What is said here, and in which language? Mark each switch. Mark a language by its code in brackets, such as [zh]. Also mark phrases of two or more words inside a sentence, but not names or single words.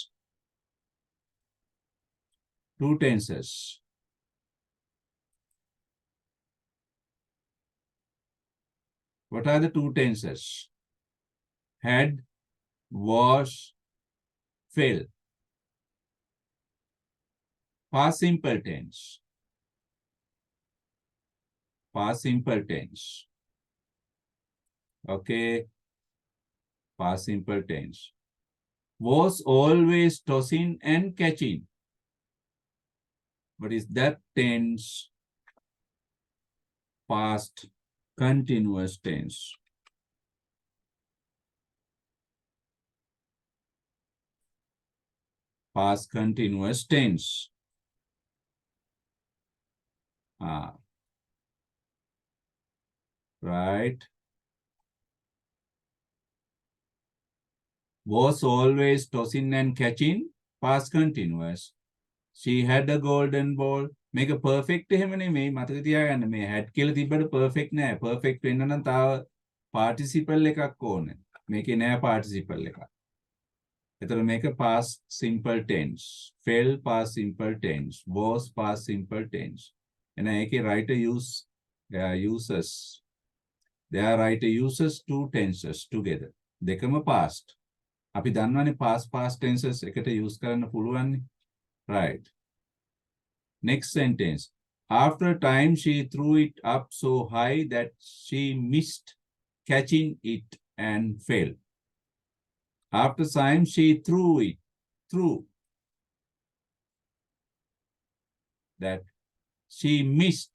[en] Two tenses. What are the two tenses? Had, was, fell. Past simple tense. Past simple tense. Okay. Past simple tense. Was always tossing and catching. What is that tense? Past continuous tense. Past continuous tense. Right. Was always tossing and catching. Past continuous. She had a golden ball. [si] මේක perfect එහෙම නෙමෙයි මතක තියාගන්න මේ had කියලා තිබ්බට perfect නෑ. perfect වෙන්න නම් තාම participle එකක් ඕනේ. මේකේ නෑ participle එකක්. එතකොට මේක [en] past simple tense. fell past simple tense. was past simple tense. [si] එන ඒකේ [en] writer writer uses two tenses together. [si] දෙකම past. අපි දන්නවනේ [en] past tenses [si] එකට use කරන්න පුළුවන්. [en] Right. Next sentence. After a time, she threw it up so high that she missed catching it and fell. After time, she threw it. That she missed.